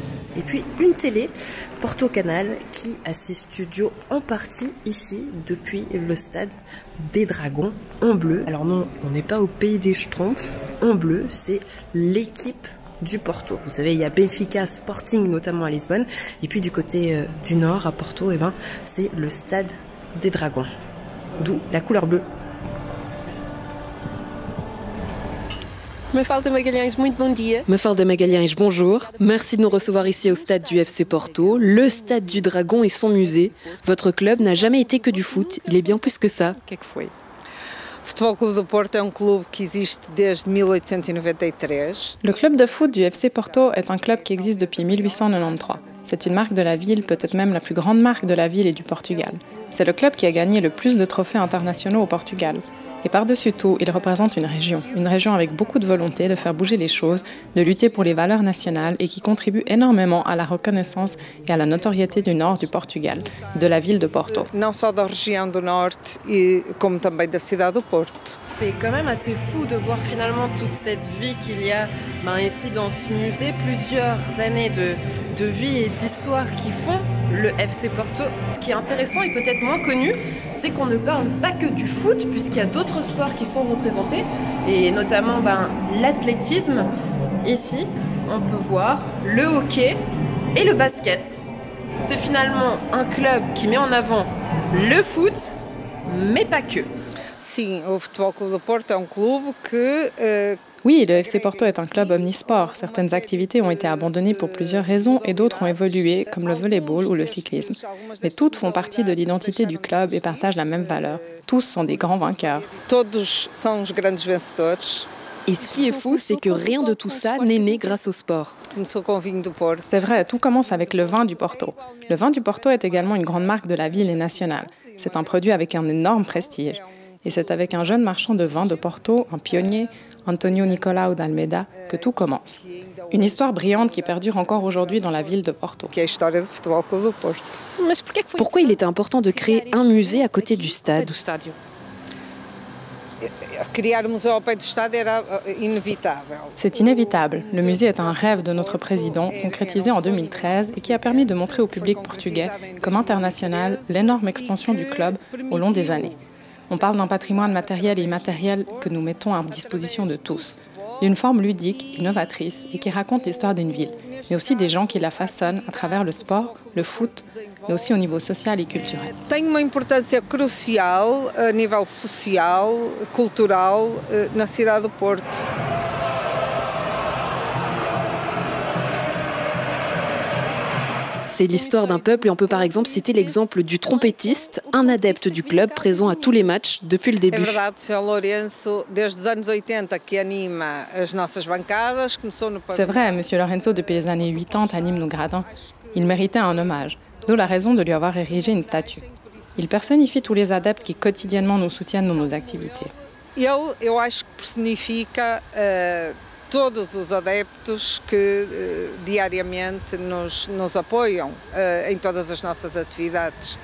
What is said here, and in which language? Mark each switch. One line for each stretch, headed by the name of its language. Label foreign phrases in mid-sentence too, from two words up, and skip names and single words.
French: Et puis une télé, Porto Canal, qui a ses studios en partie ici, depuis le stade des Dragons, en bleu. Alors non, on n'est pas au pays des Schtroumpfs. En bleu, c'est l'équipe du Porto. Vous savez, il y a Benfica, Sporting, notamment à Lisbonne. Et puis du côté du nord, à Porto, eh ben, c'est le stade des Dragons. D'où la couleur bleue.
Portuguese: Mafalda Magalhães, muito bom dia. Mafalda Magalhães,
French: bonjour. Merci de nous recevoir ici au stade du FC Porto, le stade du Dragon et son musée. Votre club n'a jamais été que du foot, il est bien plus que ça.
Portuguese: Que é que foi? O Futebol Clube do Porto é clube que existe desde 1893.
French: Le club de foot du FC Porto est un club qui existe depuis 1893. C'est une marque de la ville, peut-être même la plus grande marque de la ville et du Portugal. C'est le club qui a gagné le plus de trophées internationaux au Portugal. Et par-dessus tout, il représente une région avec beaucoup de volonté de faire bouger les choses, de lutter pour les valeurs nationales et qui contribue énormément à la reconnaissance et à la notoriété du nord du Portugal, de la ville de Porto.
Portuguese: Não só da região do norte, como também da cidade do Porto.
French: C'est quand même assez fou de voir finalement toute cette vie qu'il y a ici dans ce musée, plusieurs années de vie et d'histoire qui font le FC Porto. Ce qui est intéressant et peut-être moins connu, c'est qu'on ne parle pas que du foot, puisqu'il y a d'autres sports qui sont représentés, et notamment l'athlétisme. Ici, on peut voir le hockey et le basket. C'est finalement un club qui met en avant le foot, mais pas que.
Portuguese: Sim, o Futebol Clube do Porto é clube que
French: Oui, le FC Porto est un club omnisport. Certaines activités ont été abandonnées pour plusieurs raisons et d'autres ont évolué, comme le volleyball ou le cyclisme. Mais toutes font partie de l'identité du club et partagent la même valeur. Tous sont des grands vainqueurs.
Portuguese: todos são os grandes vencedores.
French: Et ce qui est fou, c'est que rien de tout ça n'est né grâce au sport.
Portuguese: Começou com o vinho do Porto.
French: C'est vrai, tout commence avec le vin du Porto. Le vin du Porto est également une grande marque de la ville et nationale. C'est un produit avec un énorme prestige. Et c'est avec un jeune marchand de vin de Porto, un pionnier, Antonio Nicolau d'Almeida, que tout commence. Une histoire brillante qui perdure encore aujourd'hui dans la ville de Porto.
Portuguese: Que é a história do Futebol Clube do Porto. Mas porquê que foi
French: Pourquoi il était important de créer un musée à côté du stade?
Portuguese: Criar um museu ao pé do estádio era inevitável.
French: C'est inévitable. Le musée est un rêve de notre président, concrétisé en 2013 et qui a permis de montrer au public portugais, comme international, l'énorme expansion du club au long des années. On parle d'un patrimoine matériel et immatériel que nous mettons à disposition de tous, d'une forme ludique, innovatrice et qui raconte l'histoire d'une ville, mais aussi des gens qui la façonnent à travers le sport, le foot, mais aussi au niveau social et culturel.
Portuguese: Tem uma importância crucial a nível social, cultural, na cidade do Porto.
French: C'est l'histoire d'un peuple et on peut par exemple citer l'exemple du trompettiste, un adepte du club présent à tous les matchs depuis le
Portuguese: É
French: début.
Portuguese: verdade, o Sr. Lourenço, desde os anos 80 que anima as nossas bancadas, começou no
French: C'est vrai, M. Lorenzo, depuis les années 80, anime nos gradins. Il méritait un hommage, d'où la raison de lui avoir érigé une statue. Il personnifie tous les adeptes qui quotidiennement nous soutiennent dans nos activités.
Portuguese: Ele, eu acho que personifica todos os adeptos que diariamente nos apoiam em todas as nossas atividades.